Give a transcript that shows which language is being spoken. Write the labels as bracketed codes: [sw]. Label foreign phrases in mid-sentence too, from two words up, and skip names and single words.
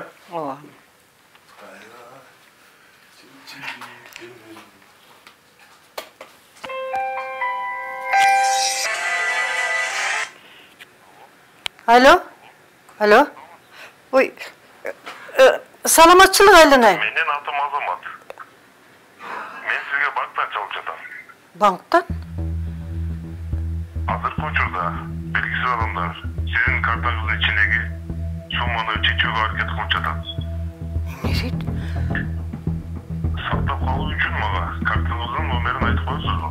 [ky] О. Alo? Alo? Ой, саламатчылық Айланай. Менен атым Азамат. Мен сізге банктан чалып жатам. Банктан? Азыркы учурда белгисиз адамдар сиздин картаңыздын ичиндеги сумманы чечүүгө аракет кылып жатат. Эмне дейт? Сактап калуу үчүн мага картаңыздын номерин айтып коесузбу?